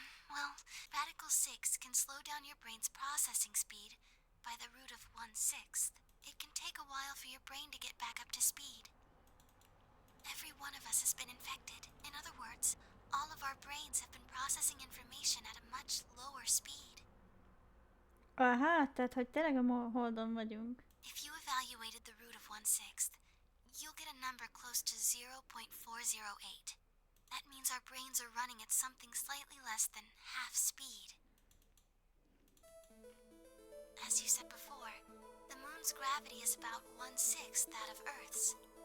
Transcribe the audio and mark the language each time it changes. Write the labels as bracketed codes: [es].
[en] Well, Radical 6 can slow down your brain's processing speed by the root of 1/6. It can take a while for your brain to get back up to speed. Every one of us has been infected. In other words, all of our brains have been processing information at a much lower speed. [hu] Aha, tehát hogy tényleg a Holdon vagyunk. [en] If you evaluated the root of 1/6, you'll get a number close to 0.408. That means our brains are running at something slightly less than half speed. As you said before, the moon moon's gravity is about 1/6 that of Earth's.